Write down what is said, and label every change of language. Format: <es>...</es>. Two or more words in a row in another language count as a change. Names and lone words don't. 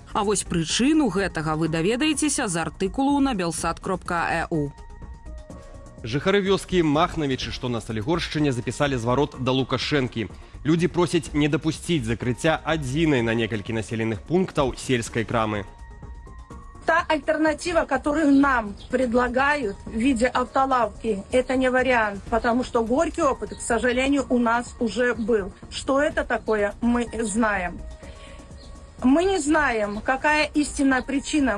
<be>А вось прычыну гэтага вы даведаецеся з артыкулу на belsat.eu. Жыхары вёскі Махнавічы, што на Салігоршчыне, запісалі зварот да Лукашэнкі. Людзі просяць не дапусціць закрыцця адзінай на некалькі населеных пунктаў сельскай крамы.</be> <ru>Та альтернатива, которую нам предлагают в виде автолавки, это не вариант, потому что горький опыт, к сожалению, у нас уже был. Что это такое, мы знаем. Мы не знаем, какая истинная причина.</ru>